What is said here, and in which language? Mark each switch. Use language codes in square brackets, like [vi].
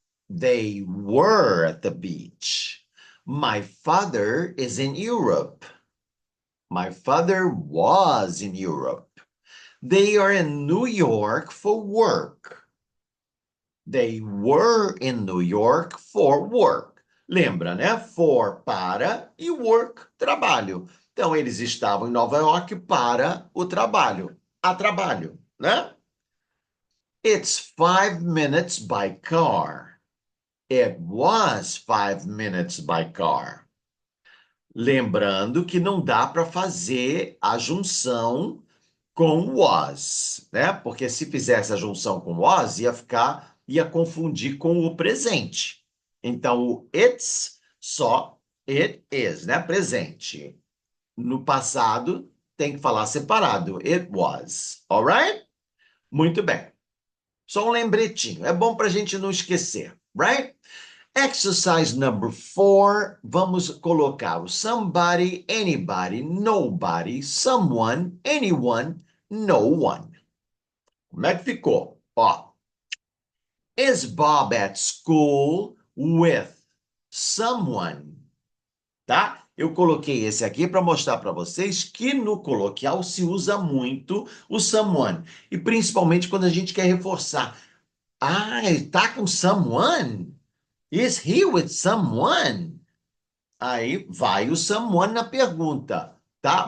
[en] They were at the beach. My father is in Europe. My father was in Europe. They are in New York for work. They were in New York for work. [pt] Lembra, né? For, para, e work, trabalho. Então, eles estavam em Nova York para o trabalho. A trabalho, né? [en] It's 5 minutes by car. It was 5 minutes by car. [pt] Lembrando que não dá para fazer a junção com was, né? Porque se fizesse a junção com was, ia confundir com o presente. Então, o it's só it is, né? Presente. No passado, tem que falar separado. [en] It was. Alright? [pt] Muito bem. Só um lembretinho. É bom para a gente não esquecer, right? Exercise number 4, vamos colocar o somebody, anybody, nobody, someone, anyone, no one. Como é que ficou? [en] Ó, is Bob at school with someone? [pt] Tá? Eu coloquei esse aqui para mostrar para vocês que no coloquial se usa muito o someone. E principalmente quando a gente quer reforçar. Ah, ele tá com someone? [en] Is he with someone? [pt] Aí vai o someone na pergunta, tá?